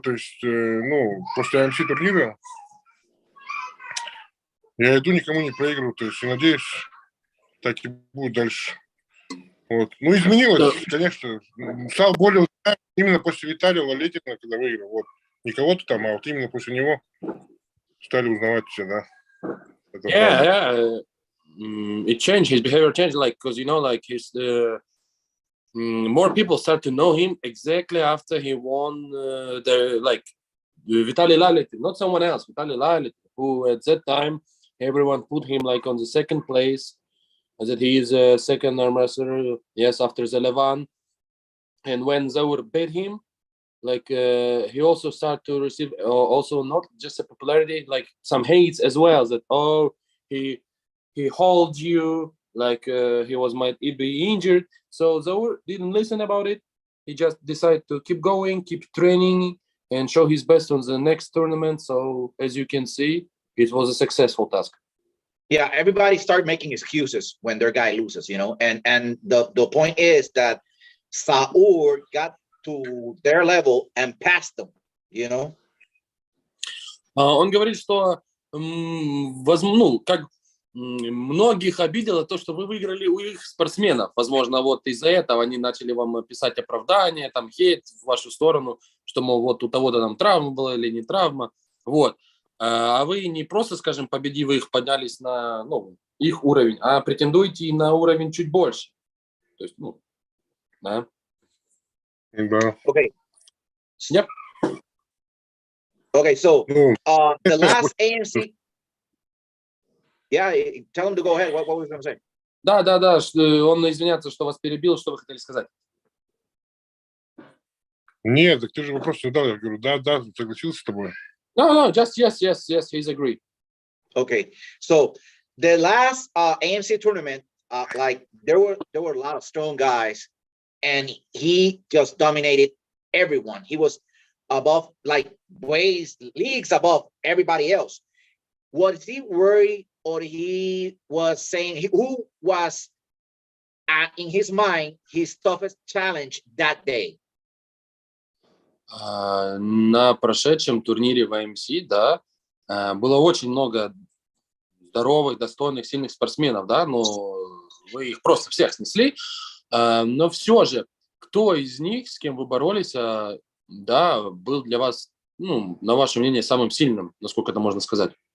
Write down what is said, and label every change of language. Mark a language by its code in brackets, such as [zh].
[ru] То есть, ну, после AMC турнира я иду, никому не проигрываю. То есть, и надеюсь, так и будет дальше. Вот. Ну, изменилось, конечно. Стал более именно после Виталия Лалетина, когда выиграл. Вот. Не кого-то там, а вот именно после него стали узнавать все, да. Это [en] yeah. It changed, his behavior changed, like, because, you know, like, his more people start to know him exactly after he won Vitaly Lalitin, not someone else, Vitaly Lalitin, who at that time everyone put him like on the second place, that he is a second arm wrestler, yes, after Zelevan. And when Zaur beat him, like, he also started to receive also not just a popularity, like some hates as well, that, oh, he hold you, like, he might be injured. So Zaur didn't listen about it. He just decided to keep going, keep training, and show his best on the next tournament. So as you can see, it was a successful task. Yeah, everybody start making excuses when their guy loses, you know, and the point is that Zaur got to their level and passed them, you know. [ru] Он говорит, что ну, как многих обидело то, что вы выиграли у их спортсменов. Возможно, вот из-за этого они начали вам писать оправдания, там, хейт в вашу сторону, что, мол, вот у того-то там травма была или не травма. Вот. А вы не просто, скажем, победив их, поднялись на, ну, их уровень, а претендуете на уровень чуть больше. То есть, ну, да. Да. [en] Okay. Yep. Okay, so the last AMC. Yeah, tell him to go ahead. What was I going to say? [ru] Да, он извиняется, что вас перебил. Что вы хотели сказать? Нет, так ты же вопрос задал. Я говорю, да, согласился с тобой. [en] No, just yes, he's agreed. Okay, so the last AMC tournament, like there were a lot of strong guys, and he just dominated everyone. He was above, like, leagues above everybody else. Was he worried, or he was saying who was in his mind his toughest challenge that day? [ru] На прошедшем турнире в AMC, да, было очень много здоровых, достойных, сильных спортсменов, да, но вы их просто всех снесли. Но все же, кто из них, с кем вы боролись, да, был для вас, ну, на ваше мнение, самым сильным, насколько это можно сказать?